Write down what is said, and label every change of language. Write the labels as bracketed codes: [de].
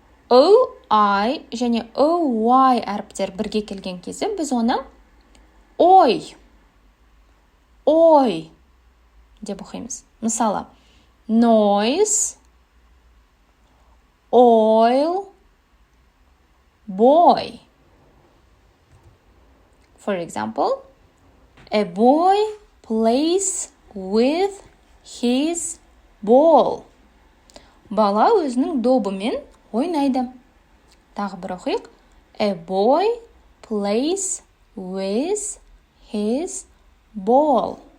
[kk] O-I және O-Y әріптер бірге келген кезде біз оны ой деп оқимыз. Мысалы, noise, oil, boy. [en] For example, a boy plays with his ball. [kk] Бала өзінің добымен ойнайды. Тағы бір оқиық. [en] A boy plays with his ball.